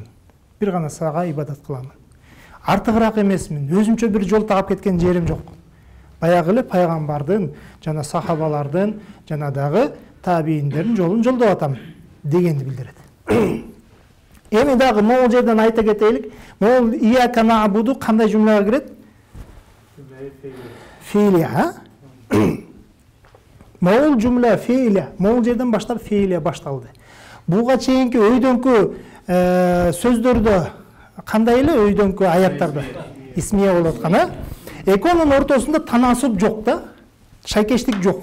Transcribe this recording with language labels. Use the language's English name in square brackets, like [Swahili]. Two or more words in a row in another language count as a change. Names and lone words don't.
[Kyrgyz] Бир гана сага ибадат кыламын. Артыгыраак эмесмин, өзүмчө бир жол таап кеткен жерим жок. Баягы эле пайгамбардын, жана сахабалардын, жана дагы табииндердин жолун жолдоп атам дегенди билдирет. Эми дагы могул жерден айта кетелик. Могул [Arabic] إياك نعبد [Kyrgyz] кандай жумлага кирет? Фейлия, Могул [Arabic] جملة فعلية, [Kyrgyz] могул жерден баштап фейлия башталды. Буга чейинки өйдөнкү сөздөрдө кандай эле өйдөнкү аяттарда исмия болуп аткан, экөөнүн ортосунда танасып жок да, шайкештик жок.